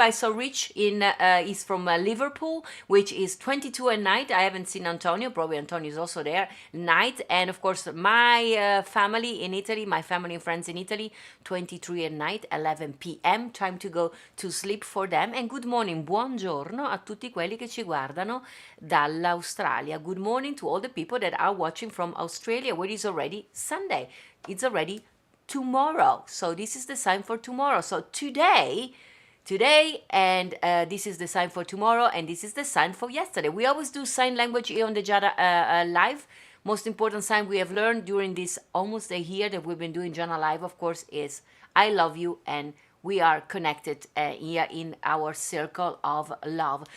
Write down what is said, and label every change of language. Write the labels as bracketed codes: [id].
[en] I saw Rich he's from Liverpool, which is 22 at night. I haven't seen Antonio. Probably Antonio is also there. Night. And of course, my family in Italy, my family and friends in Italy, 23 at night, 11 p.m. Time to go to sleep for them. And good morning, [it] buongiorno a tutti quelli che ci guardano dall'Australia. [en] Good morning to all the people that are watching from Australia, where it is already Sunday. It's already tomorrow. So this is the sign for tomorrow. So today, and this is the sign for tomorrow, and this is the sign for yesterday. We always do sign language here on the Giada Live. Most important sign we have learned during this almost a year that we've been doing Giada Live, of course, is I love you, and we are connected here in our circle of love.